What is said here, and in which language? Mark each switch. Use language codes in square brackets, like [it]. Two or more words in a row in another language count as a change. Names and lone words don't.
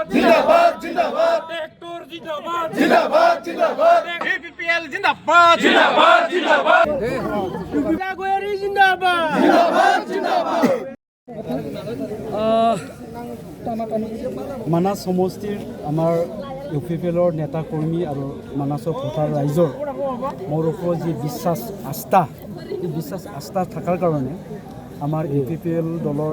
[hi] जिंदाबाद जिंदाबाद ट्रैक्टर जिंदाबाद जिंदाबाद जिंदाबाद बीपीएल जिंदाबाद जिंदाबाद जिंदाबाद गोयरी जिंदाबाद जिंदाबाद जिंदाबाद [as] মানাস সমষ্টিৰ আমাৰ ইউপিপিএলৰ নেতা কৰ্মী আৰু মানাসৰ ভোটাৰ ৰাইজৰ মোৰ ওপৰত যি বিশ্বাস আস্থা এই বিশ্বাস আস্থা থকাৰ কাৰণে আমাৰ ইউপিপিএল দলৰ